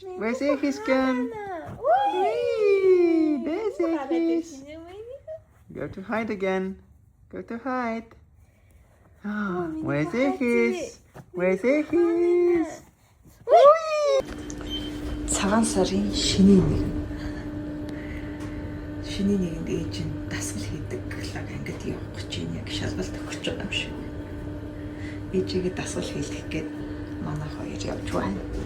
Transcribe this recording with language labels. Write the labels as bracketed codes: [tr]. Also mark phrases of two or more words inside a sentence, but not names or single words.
[en] Where's Ekis gone? Whee! There's Ekis. Go to hide again. Go to hide. Where's Ekis? Where's Ekis? [mn] Цагаан сарын шинийн нэгэнд ээж нь дасгал хийдэг лаг ангид явах гэж яг шалгалт өгч байгаа юм шиг. Ээжигээ дасгал хийх гээд манай хоёр явж байна.